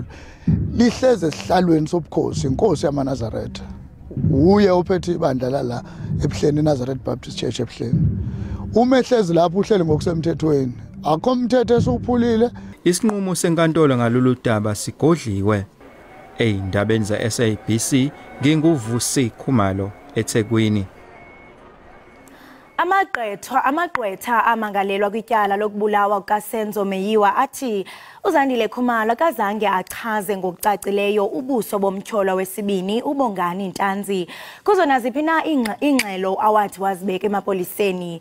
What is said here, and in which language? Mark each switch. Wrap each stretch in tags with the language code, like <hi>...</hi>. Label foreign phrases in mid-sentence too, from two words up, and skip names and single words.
<zu>Lihleze esihlalweni sobukhosi inkosi yamaNazaretha. Uye ophethe ibandla la eBhleni Nazareth Baptist Church eBhleni. Uma ehlezi lapho uhleli ngokusemthethweni akho umthetho esuphulile. Isinqumo senkantolo ngalolu daba sigodliwe. Eyindabeni za SABC nginguvusi Khumalo eThekwini.</zu> <xh>Amagqwetha amangalelwa kwityala lokubulawa kukaSenzo Meyiwa athi uZandile Khumalo kazange achaze ngokucacileyo ubuso bomtyholwa wesibini uBongani Ntanzi kuzona ziphi na ingxelo awathi wazibeka emapoliseni.</xh>